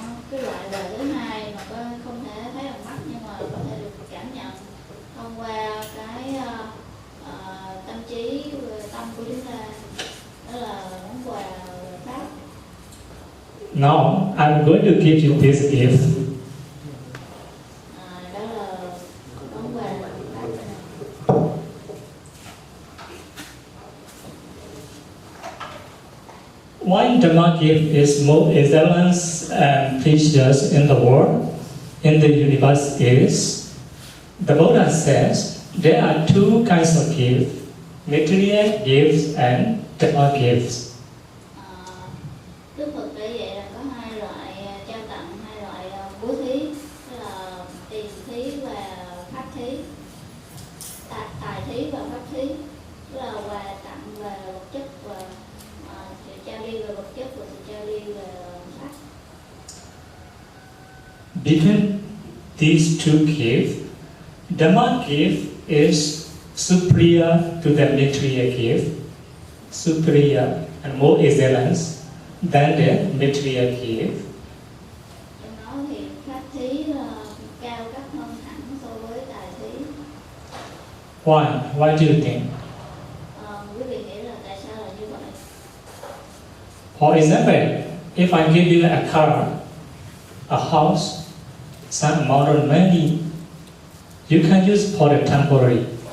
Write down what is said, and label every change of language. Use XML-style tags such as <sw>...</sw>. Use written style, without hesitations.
<vi>Cái loại đời thứ hai mà không thể thấy bằng mắt nhưng mà có thể được cảm nhận thông qua cái tâm trí, tâm của chúng ta, đó là món quà pháp.</vi> <en>Now I'm going to give you this gift.</en> <vi>Đó là món quà pháp.</vi> <en>Why Dhamma gift is more excellent and precious in the world, in the universe is, the Buddha says, there are two kinds of gifts, material gifts and Dhamma gifts.</en> <vi>Đức Phật để vậy là có hai loại trao tặng, hai loại bố thí, đó là tiền thí và pháp thí, tài thí và pháp thí, đó là quà tặng về vật chất và sự trao đi về vật chất và sự trao đi về pháp.</vi> <en>Between these two gifts, Dhamma gift is superior to the material gift, superior and more excellent than the material gift.</en> <vi>Trong đó thì pháp thí cao cấp hơn hẳn so với tài thí.</vi> <en>Why? Why do you think?</en> <vi>Quý vị nghĩ là tại sao là như vậy?</vi> <en>For example, if I give you a car, a house, some amount of money, you can use for the temporary.</en>